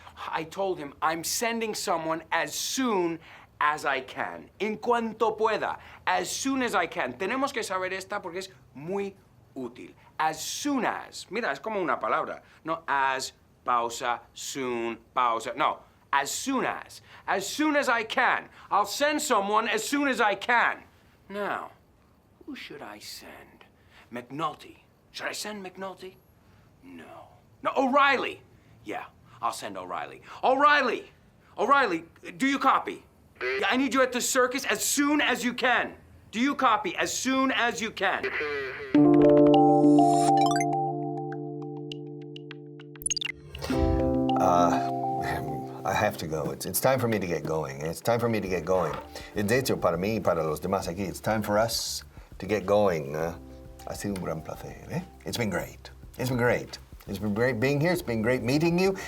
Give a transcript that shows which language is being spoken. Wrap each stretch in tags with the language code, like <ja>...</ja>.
<en>I told him I'm sending someone as soon as I can.</en> <es>En cuanto pueda.</es> <en>As soon as I can.</en> <es>Tenemos que saber esta porque es muy útil. As soon as. Mira, es como una palabra. No as, pausa, soon, pausa. No. As soon as.</es> <en>As soon as I can. I'll send someone as soon as I can. Now, who should I send? McNulty. Should I send McNulty? No, O'Reilly. Yeah, I'll send O'Reilly. O'Reilly, do you copy? Yeah, I need you at the circus as soon as you can. Do you copy? As soon as you can. I have to go. It's time for me to get going.</en> <es>De hecho, para mí y para los demás aquí,</es> <en>it's time for us to get going.</en> <es>Ha sido un gran placer, eh?</es> <en>It's been great. It's been great being here. It's been great meeting you.</en>